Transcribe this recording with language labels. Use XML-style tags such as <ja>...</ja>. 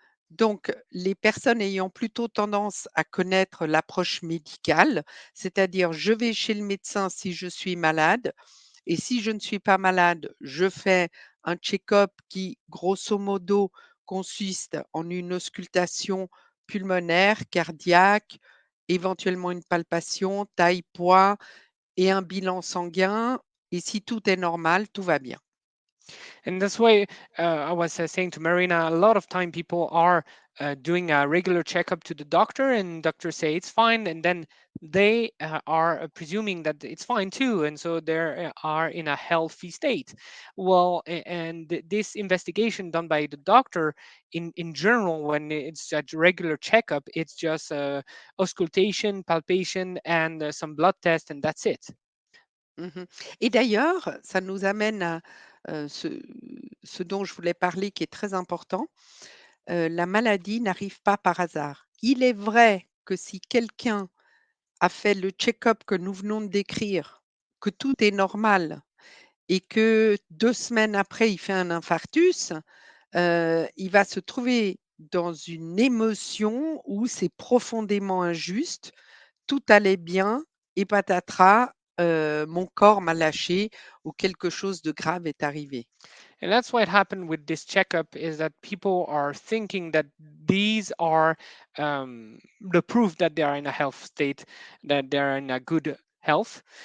<fr>Donc les personnes ayant plutôt tendance à connaître l'approche médicale, c'est-à-dire je vais chez le médecin si je suis malade et si je ne suis pas malade, je fais un check-up qui, grosso modo, consiste en une auscultation pulmonaire, cardiaque, éventuellement une palpation, taille, poids et un bilan sanguin, et si tout est normal, tout va bien.</fr> <en>And that's why I was saying to Marina, a lot of time people are doing a regular checkup to the doctor, and doctors say it's fine, and then they are presuming that it's fine too, and so they are in a healthy state. Well, and this investigation done by the doctor, in general, when it's a regular checkup, it's just auscultation, palpation, and some blood test, and that's it. Mmh.</en> <fr>Et d'ailleurs, ça nous amène à, ce dont je voulais parler qui est très important, la maladie n'arrive pas par hasard. Il est vrai que si quelqu'un a fait le check-up que nous venons de décrire, que tout est normal et que 2 semaines après il fait un infarctus, il va se trouver dans une émotion où c'est profondément injuste. Tout allait bien et patatras, mon corps m'a lâché ou quelque chose de grave est arrivé.</fr> <en>And that's what happened with this checkup, is that people are thinking that these are the proof that they are in a health state, that they're in a good health.</en>